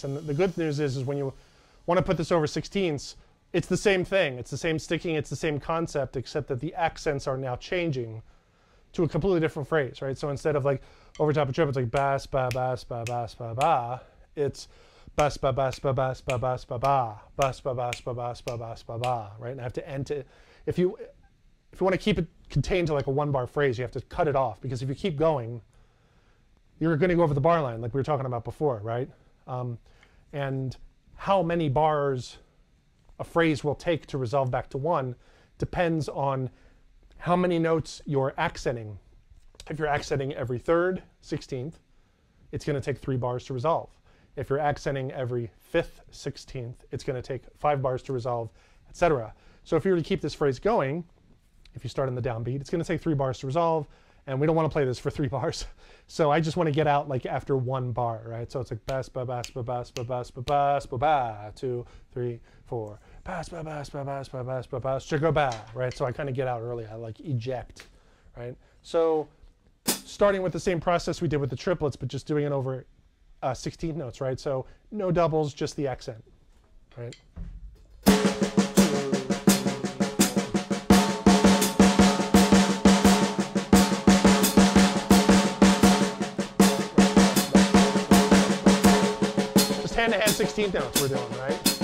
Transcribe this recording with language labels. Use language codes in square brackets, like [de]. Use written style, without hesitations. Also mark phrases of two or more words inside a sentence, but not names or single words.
[en] And the good news is when you want to put this over 16ths, it's the same thing. It's the same sticking, it's the same concept, except that the accents are now changing to a completely different phrase, right? So instead of like over top of triplets like bas, ba, bas, ba, bas, ba, ba, it's bus ba bus ba bus ba bus ba ba bus ba bus ba bus ba bus ba ba, right? And I have to end it. If you want to keep it contained to like a 1 bar phrase, you have to cut it off, because if you keep going, you're going to go over the bar line like we were talking about before, right? And how many bars a phrase will take to resolve back to 1 depends on how many notes you're accenting. If you're accenting every 3rd, 16th, it's going to take 3 bars to resolve. If you're accenting every 5th, 16th, it's going to take 5 bars to resolve, etc. So if you were to keep this phrase going, if you start in the downbeat, it's going to take 3 bars to resolve, and we don't want to play this for 3 bars. So I just want to get out like after 1 bar, right? So it's like bas ba bas ba bas ba bas ba bas ba ba 2, 3, 4 bas ba bas ba bas ba bas ba bas sugar ba, right? So I kind of get out early. I like eject, right? So starting with the same process we did with the triplets, but just doing it over 16th notes, right? So no doubles, just the accent, right? Just hand-to-hand 16th notes we're doing, right?